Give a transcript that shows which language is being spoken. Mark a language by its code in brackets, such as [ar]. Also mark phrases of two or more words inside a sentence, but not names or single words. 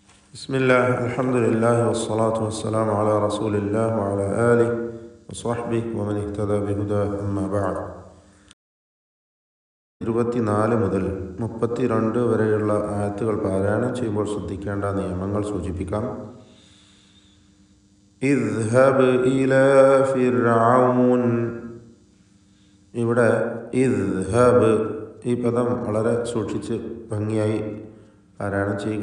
[ar] بسم الله الحمد لله والصلاة والسلام على رسول الله وعلى آله وصحبه ومن اهتدى بهداه أما بعد [ml] 24 മുതൽ 32 വരെയുള്ള ആയത്തുകൾ പാരായണം ചെയ്യുമ്പോൾ ശ്രദ്ധിക്കേണ്ട നിയമങ്ങൾ സൂചിപ്പിക്കാം. [ar] اذهب إلى فرعون. [ml] ഇവിടെ ഇദ്ഹബ് ഈ പദം വളരെ സൂക്ഷിച്ച് ഭംഗിയായി പാരായണം ചെയ്യുക.